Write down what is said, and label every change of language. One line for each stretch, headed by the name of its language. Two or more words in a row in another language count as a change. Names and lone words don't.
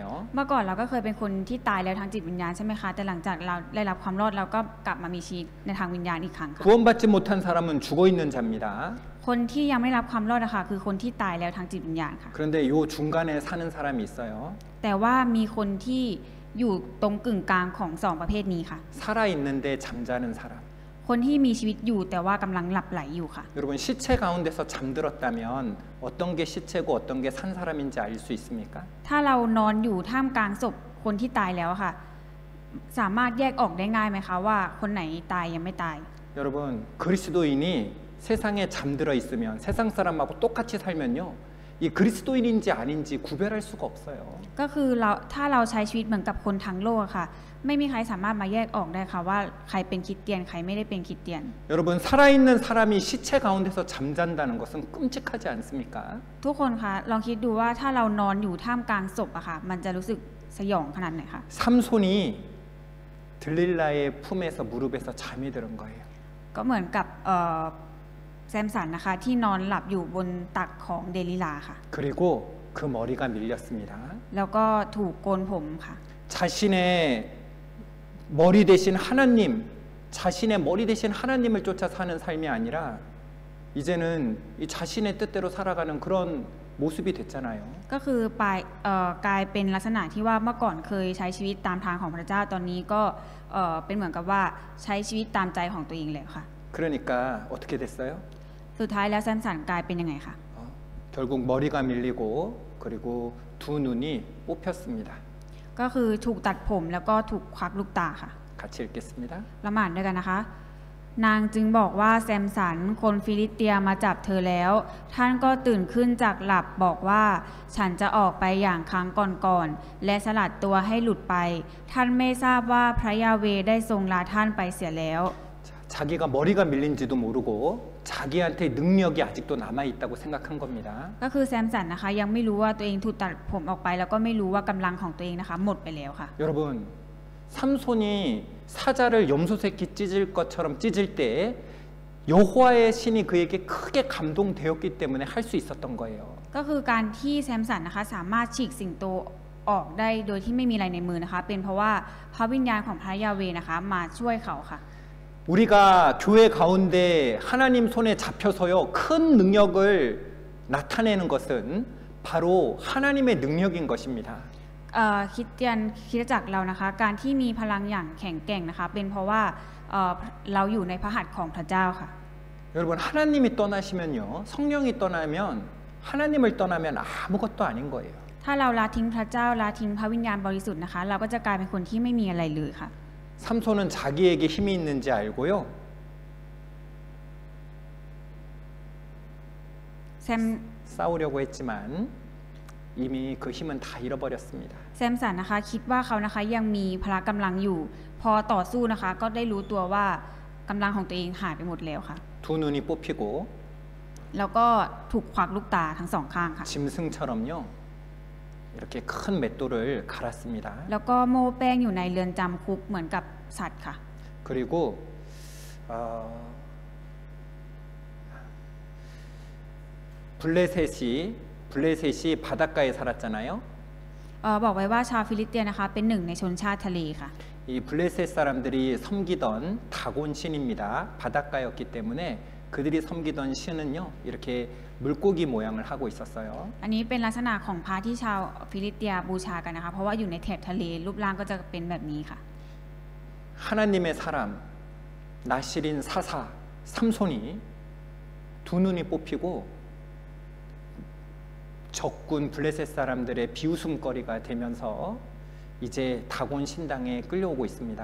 Thai: เมื่อก่อนเราก็เคยเป็นคนที่ตายแล้วทางจิตวิญญาณใช่ไหมคะแต่หลังจากเราได้รับความรอดเราก็กลับมามีชีวิตในทางวิญญาณอีกครั้งค่ะ
Korean: 구원받지 못한 사람은 죽어 있는 자입니다.
Thai: คนที่ยังไม่รับความรอดนะคะคือคนที่ตายแล้วทางจิตวิญญาณค่ะ
Korean: 그런데 요 중간에 사는 사람이 있어요.
Thai: แต่ว่ามีคนที่อยู่ตรงกึ่งกลางของสองประเภทนี้ค่ะ
Korean: 살아 있는데 잠자는 사람.
Thai: คนที่มีชีวิตอยู่แต่ว่ากำลังหลับไหลอยู่ค่ะ
Korean: 여러분 시체 가운데서 잠들었다면 어떤 게 시체고 어떤 게 산 사람인지 알 수 있습니까?
Thai: ถ้าเรานอนอยู่ท่ามกลางศพคนที่ตายแล้วค่ะสามารถแยกออกได้ง่ายไหมคะว่าคนไหนตายยังไม่ตาย
Korean: 여러분 그리스도인이 세상에 잠들어 있으면 세상 사람하고 똑같이 살면요 이 그리스도인인지 아닌지 구별할 수가 없어요.
Thai: ก็คือถ้าเราใช้ชีวิตเหมือนกับคนทั้งโลกค่ะไม่มีใครสามารถมาแยกออกได้ค่ะว่าใครเป็นคริสเตียนใครไม่ได้เป็นคริสเตียน
Korean: 여러분 살아있는 사람이 시체 가운데서 잠잔다는 것은 끔찍하지 않습니까?
Thai: ทุกคนคะลองคิดดูว่าถ้าเรานอนอยู่ท่ามกลางศพอะค่ะมันจะรู้สึกสยองขนาดไหนคะ
Korean: 삼손이 들릴라의 품에서 무릎에서 잠이 드는 거예요.
Thai: ก็เหมือนกับแซมสันนะคะที่นอนหลับอยู่บนตักของเดลิลาค่ะ
Korean: 그리고 그 머리가 밀렸습니다.
Thai: แล้วก็ถูกโกนผมค่ะ
Korean: 자신의 머리 대신 하나님, 자신의 머리 대신 하나님을 쫓아 사는 삶이 아니라 이제는 이 자신의 뜻대로 살아가는 그런 모습이 됐잖아요.
Thai: ก็คือกลายเป็นลักษณะที่ว่าเมื่อก่อนเคยใช้ชีวิตตามทางของพระเจ้าตอนนี้ก็เป็นเหมือนกับว่าใช้ชีวิตตามใจของตัวเองแล้วค่ะ
Korean: 그러니까 어떻게 됐어요?
Thai: สุดท้ายแล้วแซมสันกลายเป็นยังไงคะ
Korean: 결국 머리가 밀리고 그리고 두 눈이 뽑혔습니다.
Thai: ก็คือถูกตัดผมแล้วก็ถูกควักลูกตาค่ะ
Korean: 같이 읽겠습니다.
Thai: ละหมาดด้วยกันนะคะ นางจึงบอกว่าแซมสันคนฟิลิสเตียมาจับเธอแล้ว ท่านก็ตื่นขึ้นจากหลับบอกว่าฉันจะออกไปอย่างครั้งก่อนๆและสลัดตัวให้หลุดไป ท่านไม่ทราบว่าพระยาเวห์ได้ทรงลาท่านไปเสียแล้ว
Korean: 자기가 머리가 밀린지도 모르고 자기한테 능력이 아직도 남아 있다고 생각한 겁니다.
Thai: ก็คือแซมสันนะคะยังไม่รู้ว่าตัวเองถูกตัดผมออกไปแล้วก็ไม่รู้ว่ากำลังของตัวเองนะคะหมดไปแล้วค่ะ
Korean: 여러분, 삼손이 사자를 염소새끼 찢을 것처럼 찢을 때 여호와의 신이 그에게 크게 감동되었기 때문에 할 수 있었던 거예요.
Thai: ก็คือการที่แซมสันนะคะสามารถฉีกสิงโตออกได้โดยที่ไม่มีอะไรในมือนะคะเป็นเพราะว่าพระวิญญาณของพระยาเวห์นะคะมาช่วยเขาค่ะ
Korean: 우리가 교회 가운데 하나님 손에 잡혀서요 큰 능력을 나타내는 것은 바로 하나님의 능력인 것입니다.
Thai: คริสเตียนคริสตจักรเรานะคะการที่มีพลังอย่างแข็งแกร่งนะคะเป็นเพราะว่าเราอยู่ในพระหัตถ์ของพระเจ้าค่ะ
Korean: 여러분 하나님이 떠나시면요 성령이 떠나면 하나님을 떠나면 아무것도 아닌 거예요.
Thai: ถ้าเราละทิ้งพระเจ้าละทิ้งพระวิญญาณบริสุทธิ์นะคะเราก็จะกลายเป็นคนที่ไม่มีอะไรเลยค่ะ
Korean: 삼손은 자기에게 힘이 있는지 알고요.
Thai: แซม
Korean: 싸우려고 했지만 이미 그 힘은 다 잃어버렸습니다.
Thai: แซมสันนะคะคิดว่าเขานะคะยังมีพละกำลังอยู่ พอต่อสู้นะคะก็ได้รู้ตัวว่ากำลังของตัวเองหายไปหมดแล้วค่ะ
Korean: 두 눈이 뽑히고
Thai: แล้วก็ถูกควักลูกตาทั้งสองข้างค่ะ
Korean: 짐승처럼요 이렇게 큰 맷돌을 갈았습니다.
Thai: แล้วก็โม่แป้งอยู่ในเรือนจำคุกเหมือนกับสัตว์ค่ะ
Korean: 그리고 블레셋이 바닷가에 살았잖아요.
Thai: บอกไว้ว่าชาวฟิลิสเตียนนะคะเป็นหนึ่งในชนชาติทะเลค่ะ
Korean: 이 블레셋 사람들이 섬기던 다곤 신입니다. 바닷가였기 때문에 그들이 섬기던 신은요 이렇게 물고기 모양을 하고 있었어요.
Thai: อันนี้เป็นลักษณะของพระที่ชาวฟิลิสเตียบูชากันนะคะเพราะว่าอยู่ในแถบทะเลรูปร่างก็จะเป็นแบบนี้ค่ะ
Korean: 하나님의 사람 나실인 사사 삼손이 두 눈이 뽑히고 적군 블레셋 사람들의 비웃음거리가 되면서 이제 다곤 신당에 끌려오고 있습니다.